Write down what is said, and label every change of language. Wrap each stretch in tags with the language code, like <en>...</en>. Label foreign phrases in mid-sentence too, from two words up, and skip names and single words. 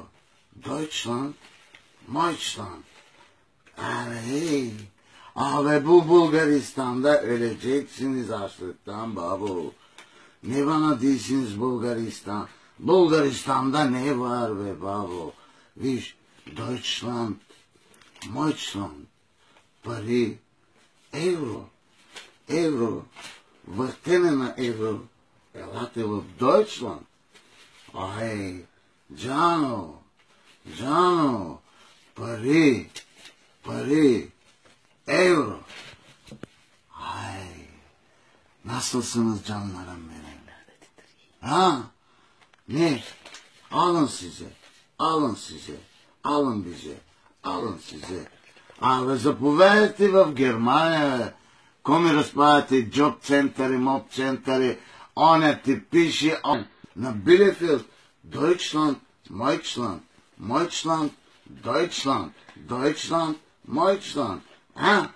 <bg>Deutschland, Deutschland. Абе,</bg> <tr>bu Bulgaristan'da öleceksiniz açlıktan babu. Ne bana değilsiniz Bulgaristan? Bulgaristan'da ne var be babu? Viş, Deutschland, Deutschland,</tr> <bg>пари, евро, евро, въртене на евро. Елате в Deutschland. Ай, Джано, Джано, пари, пари, евро. Ай,</bg> <tr>nasılsınız canlarım benim? Ha? Ne? Alın size, alın size, alın bize, alın size.</tr> <bg>Абе, заповядайте в Германия, коми разправяте джоб центъри, моб центъри, оня ти пише на Билефилд, Deutschland, Deutschland, Deutschland, Deutschland, Deutschland, Deutschland. А?</bg>